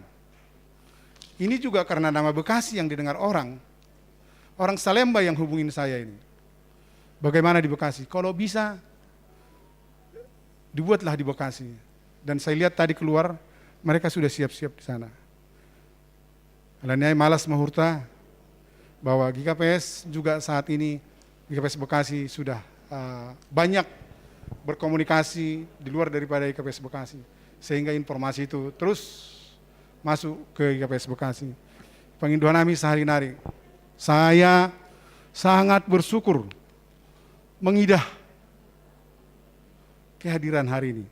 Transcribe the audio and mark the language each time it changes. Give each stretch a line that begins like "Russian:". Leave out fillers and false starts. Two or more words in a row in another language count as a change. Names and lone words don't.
Indonesian: Ini juga karena nama Bekasi yang didengar orang Salemba yang hubungin saya ini. Bagaimana di Bekasi? Kalau bisa dibuatlah di Bekasi. Dan saya lihat tadi keluar, mereka sudah siap-siap di sana.
Batak Simalungun: Alaniai malas mahurta
Indonesian: bahwa GKPS juga saat ini, GKPS Bekasi sudah banyak berkomunikasi di luar daripada GKPS Bekasi. Sehingga informasi itu terus masuk ke GKPS Bekasi. Penginduhan kami sehari-hari. Saya sangat bersyukur mengidah kehadiran hari ini.